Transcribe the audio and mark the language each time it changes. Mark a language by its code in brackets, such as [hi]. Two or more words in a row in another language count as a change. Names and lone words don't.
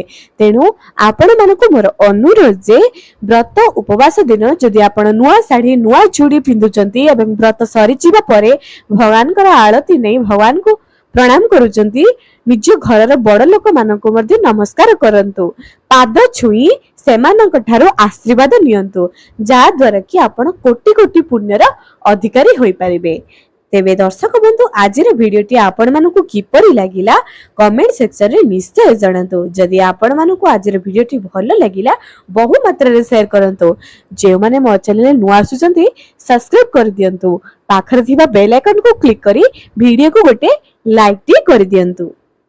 [or] ତେଣୁ ଆପଣ ମାନଙ୍କୁ ମୋର ଅନୁରୋଧ ଯେ ବ୍ରତ ଉପବାସ ଦିନ ଯଦି ଆପଣ ନୂଆ ଶାଢ଼ୀ ନୂଆ ଚୁଡ଼ି ପିନ୍ଧୁଛନ୍ତି ଏବଂ ବ୍ରତ ସରି ଯିବା ପରେ ଭଗବାନଙ୍କ ଆରତୀ ନେଇ ଭଗବାନଙ୍କୁ ପ୍ରଣାମ କରୁଛନ୍ତି, ନିଜ ଘରର ବଡ଼ ଲୋକ ମାନଙ୍କୁ ମଧ୍ୟ ନମସ୍କାର କରନ୍ତୁ, ପାଦ ଛୁଇଁ ସେମାନଙ୍କ ଠାରୁ ଆଶୀର୍ବାଦ ନିଅନ୍ତୁ, ଯା ଦ୍ୱାରା କି ଆପଣ କୋଟି କୋଟି ପୁଣ୍ୟର ଅଧିକାରୀ ହୋଇ ପାରିବେ। ତେବେ ଦର୍ଶକ ବନ୍ଧୁ, ଆଜିର ଭିଡ଼ିଓଟି ଆପଣ ମାନଙ୍କୁ କିପରି ଲାଗିଲା [en] comment section [or] ରେ ନିଶ୍ଚୟ ଜଣାନ୍ତୁ। ଯଦି ଆପଣ ମାନଙ୍କୁ ଆଜିର ଭିଡ଼ିଓଟି ଭଲ ଲାଗିଲା ବହୁ ମାତ୍ରା ରେ ଶେୟାର କରନ୍ତୁ। ଯେ ମାନେ ମୋ ଚ୍ୟାନେଲ ନୂଆ ଆସୁଛନ୍ତି ସବସ୍କ୍ରାଇବ କରି ଦିଅନ୍ତୁ, ପାଖରେ ଥିବା [en] bell icon [or] କୁ କ୍ଲିକ କରି ଭିଡ଼ିଓ କୁ ଗୋଟେ ଲାଇକ ଟି କରି ଦିଅନ୍ତୁ।